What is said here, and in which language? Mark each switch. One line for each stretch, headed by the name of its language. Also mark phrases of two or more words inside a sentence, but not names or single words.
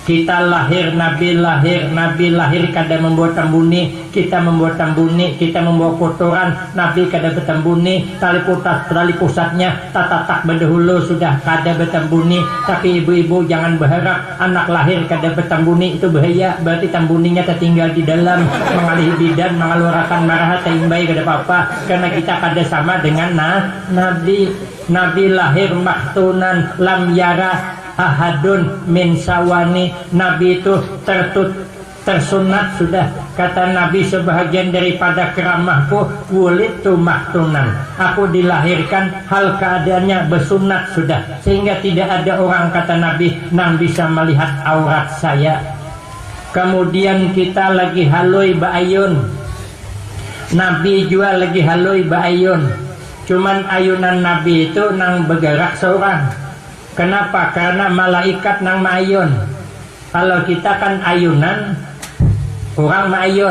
Banjar: Kita lahir, Nabi lahir kada membawa tambuni, kita membawa tambuni, kita membawa kotoran, Nabi kada bertambuni, tali pusatnya tatatak berdahulu sudah kada bertambuni. Tapi ibu-ibu jangan berharap anak lahir kada bertambuni, itu bahaya, berarti tambuninya tertinggal di dalam, mengalih bidan, mengeluarkan marah, taimbai kada apa-apa, karena kita kada sama dengan Nabi lahir
Arabic: مختونا لم ير أحد من سوأتي.
Banjar: Nabi itu tersunat sudah. Kata Nabi, sebahagian daripada keramahku
Arabic: ولدت مختونا,
Banjar: aku dilahirkan hal keadaannya bersunat sudah, sehingga tidak ada orang, kata Nabi, yang bisa melihat aurat saya. Kemudian kita lagi haloi ba'ayun, Nabi juga lagi haloi ba'ayun. Cuman ayunan Nabi itu nang bergerak seorang. Kenapa? Karena malaikat nang ma'ayun. Kalau kita kan ayunan, orang ma'ayun.